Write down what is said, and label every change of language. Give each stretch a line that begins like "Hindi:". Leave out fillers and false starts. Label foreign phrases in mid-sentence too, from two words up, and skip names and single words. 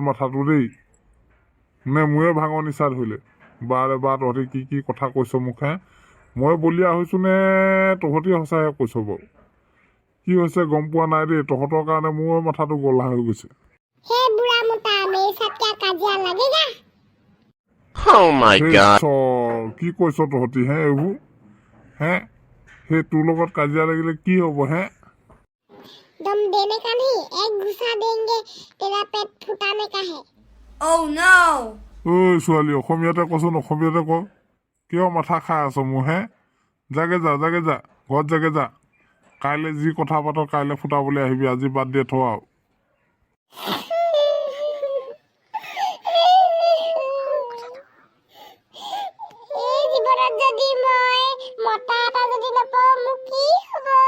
Assamese: মাথাটো দেই নে মোৰে ভাঙৰ নিচা ধৰিলে বাৰে তহঁতি কি কথা কৈছ মোক মই বলিয়া হৈছোঁ নে তহঁতি সঁচাহে কৈছ বাৰু কি হৈছে গম পোৱা নাই দেই তহঁতৰ কাৰণে মোৰ মাথাটো গলা হৈ গৈছে কি কৈছ তহঁতি এইবোৰ সেই তোৰ লগত কাজিয়া লাগিলে কি হ'ব
Hindi: दम देने का नहीं एक घुसा देंगे तेरा पेट फुटाने का है
English: Oh no
Assamese: ছোৱালী অসমীয়াতে কচোন অসমীয়াতে ক কিয় মাথা খাই আছ মোৰ যাগে যা ঘৰত যাগে যা কাইলৈ যি কথা পাত কাইলৈ ফুটাবলৈ আহিবি আজি বাদ দিয়ে থ আৰু এই জীৱনত যদি মই মতা এটা যদি নাপাওঁ মোক কি হ'ব